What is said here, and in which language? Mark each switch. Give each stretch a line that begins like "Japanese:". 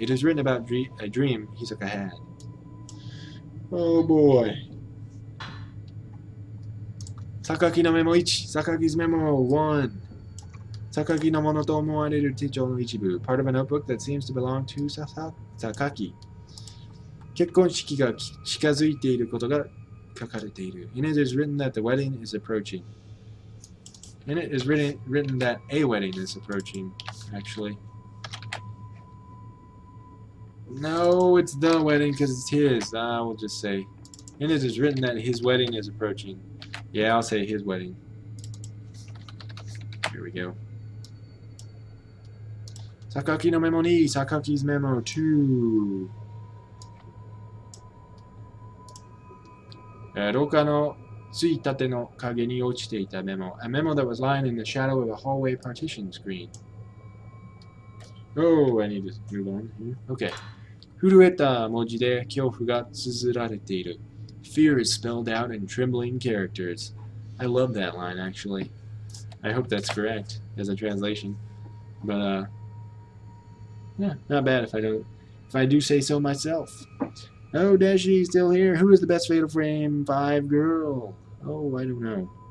English: It is written about a dream Hisoka had. Oh boy.
Japanese: Sakaki no memo 1,
English: Sakaki's memo 1.
Japanese: Sakaki no mono to omowareru Techo no ichibu,
English: part of a notebook that seems to belong to Sakaki.
Japanese: 結婚式が近づいていることが書かれている.
English: In it is written that the wedding is approaching. In it is written that a wedding is approaching, actually. No, it's the wedding because it's his. We'll just say. In it is written that his wedding is approaching. Yeah, I'll say his wedding. Here we go.
Japanese: Sakaki no memo 2,
English: Sakaki's memo 2.
Japanese: 廊下のついたての影に落ちていたメモ.
English: A memo that was lying in the shadow of a hallway partition screen. Oh, I need to move on here. Okay.
Japanese: 震えた文字で恐怖が綴られている.
English: Fear is spelled out in trembling characters. I love that line, actually. I hope that's correct as a translation. But, yeah, not bad if I do say so myself. Oh, Dashi, still here. Who is the best Fatal Frame 5 girl? Oh, I don't know.